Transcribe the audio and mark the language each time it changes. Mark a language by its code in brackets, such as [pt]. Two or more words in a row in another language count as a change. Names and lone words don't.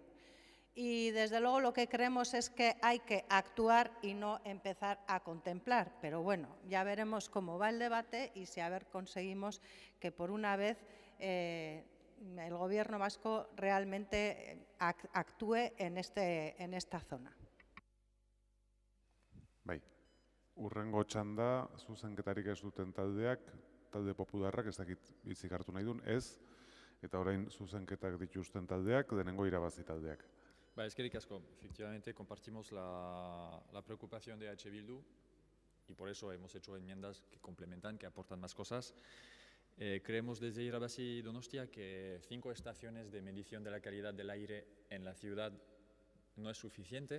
[es] Y desde luego lo que creemos es que hay que actuar y no empezar a contemplar. Pero bueno, ya veremos cómo va el debate y si conseguimos que por una vez el Gobierno vasco realmente actúe en esta zona. [eu] Bai, urrengo txanda, zuzenketarik ez duten taldeak, talde popularrak, ez dakit hitzik hartu nahi duen, ez, eta orain zuzenketak dituzten taldeak, lehenengo Irabazzi taldeak. Eskerrik asko. [es] Efectivamente compartimos la preocupación de H. Bildu y por eso hemos hecho enmiendas que complementan, que aportan más cosas. Creemos desde Irabazzi y Donostia que 5 estaciones de medición de la calidad del aire en la ciudad no es suficiente.